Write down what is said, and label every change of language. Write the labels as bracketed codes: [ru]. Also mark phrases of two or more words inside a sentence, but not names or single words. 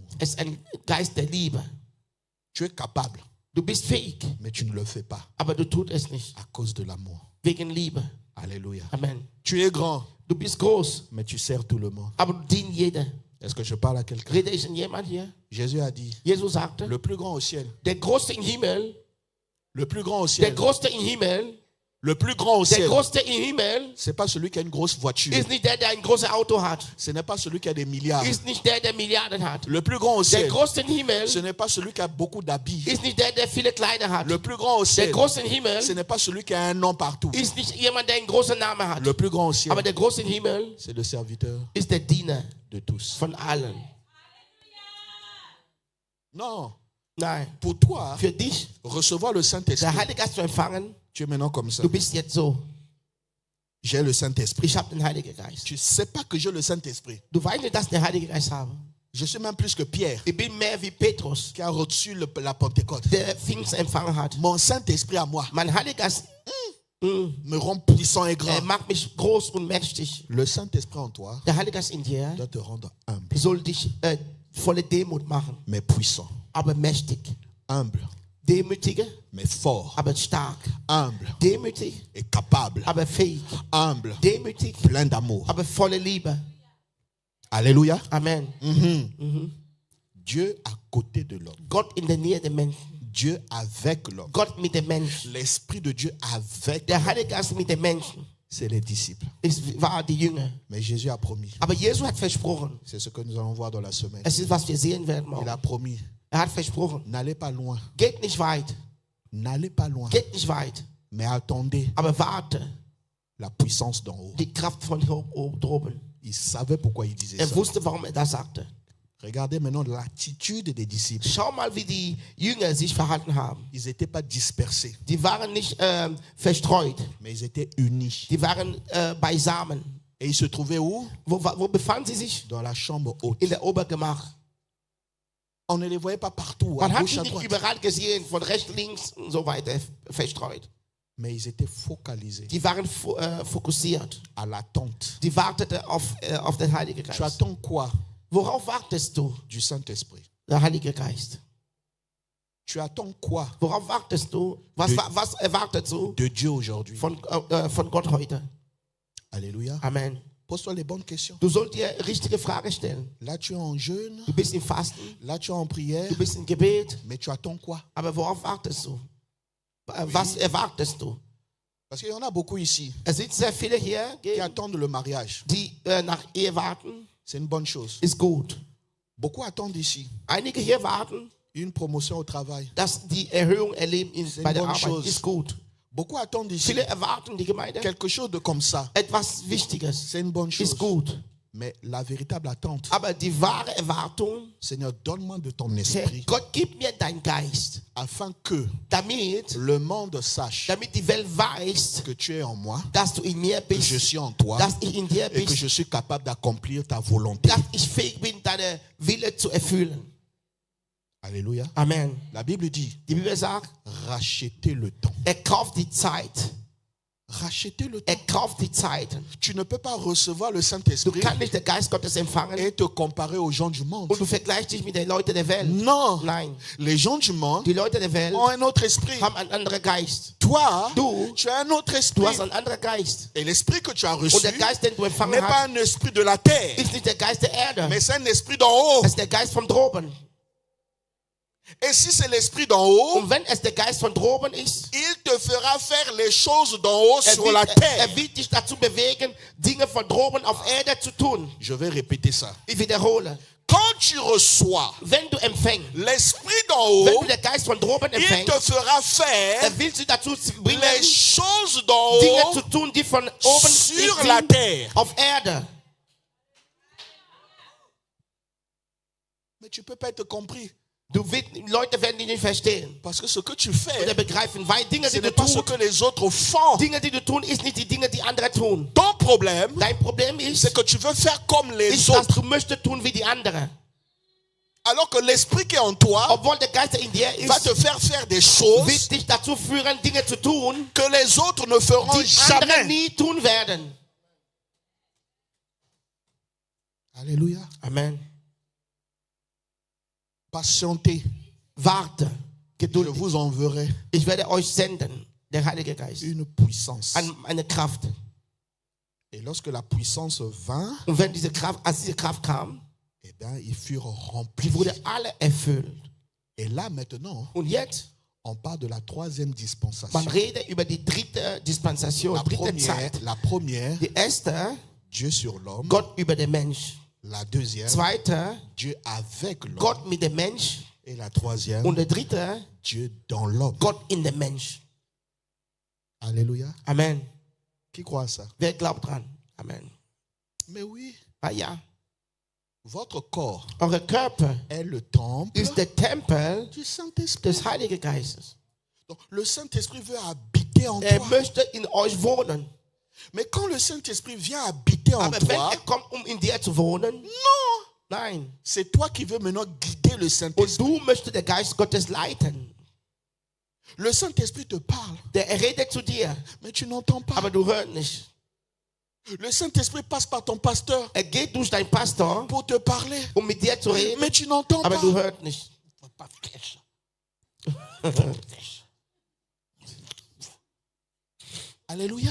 [de] es ist ein Geist der Liebe. [fr] Tu es capable, [de] Du bist fähig, [fr] mais tu ne le fais pas [de] aber du tust es nicht. [fr] à cause de l'amour. [de] Wegen Liebe. [fr] Alléluia. [de] Amen. [fr] Tu es grand, [de] Du bist groß, [fr] mais tu sers tout le monde. [de] aber du dienst jeder. [fr] Est-ce que je parle à quelqu'un? [de] Rede ich in jemand hier? [fr] Jésus a dit, [de] Jesus sagte, [fr] le plus grand au ciel, [de] der Größte im Himmel, [fr] le plus grand au [de] der [fr] ciel, [de] Größte im Himmel, [fr] le plus grand au [de] der [fr] ciel, [de] Größte im Himmel [fr] c'est pas celui qui a une grosse voiture, [de] ist nicht der ein großes Auto hat. [fr] ce n'est pas celui qui a des milliards. [de] Ist nicht der Milliarden hat. [fr] Le plus grand au [de] Der [fr] ciel, [de] Größte im Himmel [fr] ce n'est pas celui qui a beaucoup d'habits. [de] ist nicht der viele Kleider hat. [fr] Le plus grand au [de] Der [fr] ciel, [de] Große im Himmel [fr] ce n'est pas celui qui a un nom partout. [de] ist nicht jemand, der einen großen Namen hat. [fr] Le plus grand au ciel, [de] Aber der Große im Himmel [fr] c'est le serviteur [de] ist der Diener [fr] de tous. [de] von allen. [fr] Non, [de] Nein, [fr] pour toi, [de] für dich, [fr] recevoir le [de] der [fr] Saint-Esprit, [de] Heilige Geist zu empfangen, [fr] tu es maintenant comme ça. [de] du bist jetzt so. [fr] J'ai le Saint-Esprit. [de] Ich habe den Heiligen Geist. [fr] Tu ne sais pas que j'ai le Saint-Esprit. [de] Du weißt nicht, dass ich den Heiligen Geist habe. [fr] Je suis même plus que Pierre, [de] Ich bin mehr wie Petrus, [fr] qui a reçu la Pentecôte. [de] der Pfingst empfangen hat. [fr] Mon Saint-Esprit à moi [de] Mein Heiliger Geist [fr] me rend puissant et grand. [de] macht mich groß und mächtig. [fr] Le Saint-Esprit en toi [de] Der Heilige Geist in dir [fr] doit te rendre humble, [de] soll dich volle Demut machen, [fr] mais puissant. [de] aber mächtig. [fr] Humble, [de] Demütige, [fr] mais fort. [de] aber stark. [fr] Humble [de] Demütig, [fr] et capable. [de] aber fähig. [fr] Humble, [de] Demütig, [fr] plein d'amour. [de] aber volle Liebe. [fr] Alléluia. [de] Amen. [fr] Dieu à côté de l'homme. [de] Gott in der Nähe der Menschen. [fr] Dieu avec l'homme. [de] Gott mit den Menschen. [fr] L'Esprit de Dieu avec [de] Der [fr] l'homme. [de] Heilige Geist mit den Menschen. [fr] C'est les disciples. [de] Es war die Jünger. [fr] Mais Jésus a promis. [de] Aber Jesus hat versprochen. [fr] C'est ce que nous allons voir dans la semaine. [de] Es ist, was wir sehen werden [fr] Il [de] morgen. [fr] a promis. [de] Hat versprochen. [fr] N'allez pas loin. [de] Geht nicht weit. [fr] N'allez pas loin. [de] Geht nicht weit. [fr] Mais attendez [de] Aber warte. [fr] la puissance d'en haut. [de] Die Kraft von droben. [fr] Il savait pourquoi il disait ça. [de] Wusste, warum das sagte. [fr] Regardez maintenant l'attitude des disciples. [de] Schau mal, wie die Jünger sich verhalten haben. [fr] Ils n'étaient pas dispersés, [de] Die waren nicht verstreut. [fr] mais ils étaient unis. [de] Die waren beisammen. [fr] Et ils se trouvaient où? [de] Wo befanden sie sich? [fr] Dans la chambre haute. [de] In der Obergemach. [fr] On ne les voyait pas partout, à [de] Man hat [fr] gauche, [de] sie [fr] à [de] nicht [fr] droite. [de] überall gesehen, von rechts, links und so weiter verstreut. [fr] Mais ils étaient focalisés [de] Die waren fokussiert. [fr] à l'attente. [de] Die warteten auf den Heiligen [fr] Tu [de] Geist. [fr] attends quoi [de] Worauf wartest du? [fr] du Saint-Esprit? [de] Der Heilige Geist. [fr] Tu attends quoi [de] Worauf wartest du? Was erwartest du [fr] de Dieu aujourd'hui? [de] von Gott heute? [fr] Alléluia. [de] Amen. [fr] Pose-toi les bonnes questions. [de] Du sollst dir richtige Fragen stellen. [fr] Là, tu es en jeûne. [de] Du bist im Fasten, [fr] Là, tu es en prière. [de] du bist im Gebet, [fr] Mais tu attends quoi? [de] aber worauf wartest du? Was erwartest du? [fr] Parce qu'il y en a beaucoup ici [de] Es sind sehr viele hier, [fr] qui attendent le mariage. [de] die nach Ehe warten. [fr] C'est une bonne chose. [de] Ist gut. [fr] Beaucoup attendent ici [de] Einige hier warten, [fr] une promotion au travail. [de] dass die Erhöhung erleben bei der [fr] bonne [de] Arbeit. [fr] chose. [de] Ist gut. [fr] Beaucoup attendent ici [de] Viele erwarten die Gemeinde [fr] quelque chose de comme ça. [de] etwas Wichtiges. [fr] C'est une bonne chose. [de] Ist gut. [fr] Mais la véritable attente, [de] Aber die wahre Erwartung, [fr] Seigneur, donne-moi de ton [de] Herr, [fr] esprit [de] Gott gib mir deinen Geist, [fr] afin que [de] damit [fr] le monde sache [de] die Welt weiß, [fr] que tu es en moi, [de] dass du in mir [fr] que je [de] bist, [fr] suis en toi [de] dass ich in dir [fr] et que [de] bin, [fr] je suis capable d'accomplir ta volonté. [de] dass ich fähig bin, deine Wille zu erfüllen. [fr] Alléluia. [de] Amen. [fr] La Bible dit, [de] Die Bibel sagt, [fr] rachetez le temps. [de] kauft die Zeit. [fr] Rachetez le temps. [de] Kauft die Zeit. [fr] Tu ne peux pas recevoir le [de] Du [fr] Saint-Esprit [de] kannst nicht den Geist Gottes empfangen [fr] et te comparer aux gens du monde. [de] und du vergleichst dich mit den Leuten der Welt. [fr] Non. [de] Nein. [fr] Les gens du monde [de] Die Leute der Welt [fr] ont un autre esprit. [de] haben einen anderen Geist. [fr] Toi, [de] Du, [fr] tu as un autre [de] du [fr] esprit. [de] hast einen anderen Geist. [fr] Et l'esprit que tu as reçu [de] Und der Geist, den du [fr] n'est [de] empfangen [fr] pas [de] hast, [fr] un esprit de la terre, [de] ist nicht der Geist der Erde. [fr] mais c'est un esprit d'en haut. [de] Es ist der Geist von droben. [fr] Et si c'est l'esprit d'en haut, [de] Und wenn es der Geist von droben ist, [fr] il te fera faire les choses d'en haut sur la [de] er [fr] terre. [de] wird dich dazu bewegen, Dinge von droben auf Erde zu tun. [fr] Je vais répéter ça. [de] Ich wiederhole. [fr] Quand tu reçois [de] Wenn du empfängst, [fr] l'esprit d'en [de] wenn [fr] haut, [de] du den Geist von droben [fr] il [de] empfängst, [fr] te fera faire [de] will dich dazu bringen, [fr] les choses d'en [de] Dinge [fr] haut [de] zu tun, die von oben [fr] sur la [de] sind, [fr] terre. [de] auf Erde. [fr] Mais tu ne peux pas être compris. [de] Leute werden dich nicht verstehen [fr] Parce que ce que tu [de] oder [fr] fais, [de] begreifen, weil Dinge, [fr] ce [de] die du [fr] n'est pas ce [de] tust, [fr] que les autres font. [de] Dinge, die du tun, ist nicht die Dinge, die andere tun. [fr] Ton problème, [de] Dein Problem ist, [fr] c'est que tu veux faire comme les [de] dass [fr] autres. [de] du möchtest tun wie die anderen. [fr] Alors que l'esprit qui est en toi [de] Obwohl der Geist in dir [fr] va [de] ist, [fr] te faire faire des choses [de] wird dich dazu führen, Dinge zu tun, [fr] que les autres ne feront [de] die andere [fr] jamais. [de] nie tun werden. [fr] Alléluia. [de] Amen. [fr] Patientez. [de] Warte, [fr] Je [de] geduldig. [fr] vous enverrai [de] Ich werde euch senden, der Heilige Geist, [fr] une puissance. [de] eine Kraft. [fr] Et lorsque la puissance vint, [de] Und wenn diese Kraft, als diese Kraft kam, [fr] eh bien, ils furent [de] die [fr] remplis. [de] wurde alle erfüllt. [fr] Et là, maintenant, [de] Und jetzt, [fr] on parle de la troisième [de] man [fr] dispensation. [de] redet über die dritte Dispensation, dritte Zeit. [fr] La première, [de] Die erste, [fr] Dieu sur l'homme. [de] Gott über den Mensch. [fr] La deuxième, [de] Zweite, [fr] Dieu avec l'homme. [de] Gott mit dem Mensch. [fr] Et la troisième, [de] Und der dritte, [fr] Dieu dans l'homme. [de] Gott in dem Mensch. [fr] Alléluia. [de] Amen. [fr] Qui croit à ça? [de] Wer glaubt dran? [fr] Amen. Mais oui, [de] Ah ja. [fr] votre corps [de] Eure Körper [fr] est le temple [de] ist der Tempel [fr] du Saint-Esprit. [de] des Heiligen Geistes. [fr] Donc, le Saint-Esprit veut habiter en toi. [de] Möchte in euch wohnen. [fr] Mais quand le Saint-Esprit vient habiter en [de] Aber wenn [fr] toi, [de] kommt, in dir zu wohnen, [fr] non, [de] nein. [fr] c'est toi qui veux maintenant guider le [de] Und [fr] Saint-Esprit. [de] du möchtest den Geist Gottes leiten. [fr] Le Saint-Esprit te parle, [de] Der redet zu dir, [fr] mais tu n'entends pas. [de] aber du hörst nicht. [fr] Le Saint-Esprit passe par ton pasteur [de] Geht durch deinen Pastor, [fr] pour te parler, [de] mit dir zu reden, [fr] mais tu n'entends [de] aber [fr] pas. [de] du hörst nicht. [fr] Alléluia.